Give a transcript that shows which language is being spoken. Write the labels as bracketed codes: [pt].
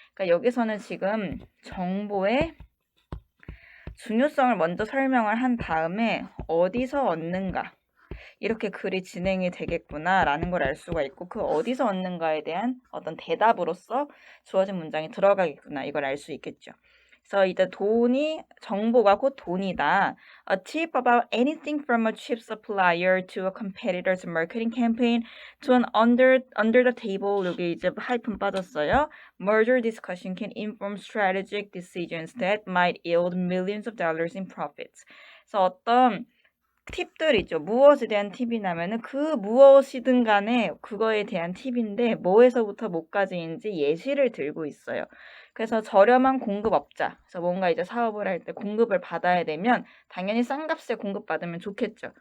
[ko] 그러니까 여기서는 지금 정보의 중요성을 먼저 설명을 한 다음에 어디서 얻는가 이렇게 글이 진행이 되겠구나라는 걸 알 수가 있고 그 어디서 얻는가에 대한 어떤 대답으로서 주어진 문장이 들어가겠구나 이걸 알 수 있겠죠. 그래서 이제 정보가 곧 돈이다. [en] A tip about anything from a cheap supplier to a competitor's marketing campaign to an under the table [ko] 여기 이제 하이픈 빠졌어요. [en] Merger discussion can inform strategic decisions that might yield millions of dollars in profits. [ko] 그래서 어떤 팁들 있죠. 무엇에 대한 팁이냐면은 그 무엇이든 간에 그거에 대한 팁인데 뭐에서부터 뭐까지인지 예시를 들고 있어요. 그래서 저렴한 공급업자. 그래서 뭔가 이제 사업을 할 때 공급을 받아야 되면 당연히 싼 값에 공급받으면 좋겠죠.